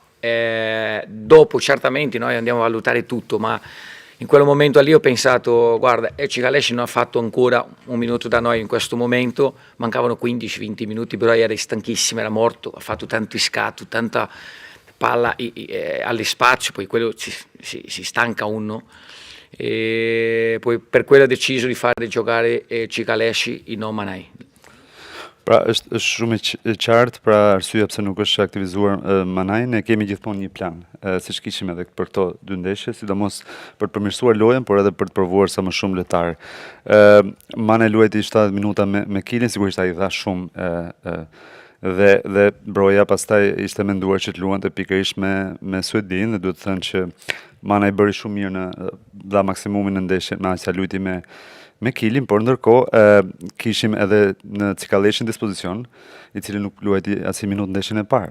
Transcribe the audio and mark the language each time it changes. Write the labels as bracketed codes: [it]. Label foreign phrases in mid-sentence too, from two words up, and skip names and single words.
[it] Dopo certamente noi andiamo a valutare tutto, ma in quel momento lì ho pensato, guarda, Cicalesci non ha fatto ancora un minuto da noi in questo momento, mancavano 15-20 minuti, però era stanchissimo, era morto, ha fatto tanto scatto, tanta palla alle spazio, poi quello si stanca uno, e poi per quello ho deciso di fare giocare Cicalesci e non Manaj. [sq] Pra është shumë e qartë, pra arsyeja pse nuk është aktivizuar Manaj, ne kemi gjithmonë një plan, siç kishim edhe për këto dy ndeshje, sidomos për të përmirësuar lojën, por edhe për të provuar sa më shumë lojtar. Manaj luajti 70 minuta me Kilin, sigurisht ai dha shumë dhe Broja pastaj ishte menduar që të luante pikërisht me Suedin dhe duhet të thënë që Manaj bëri shumë mirë dha maksimumin në ndeshje me aq sa luajti me Kilin, por ndërkohë kishim edhe në Cicaleshin dispozicion, i cili nuk luajti asnjë minutë ndeshjen e parë.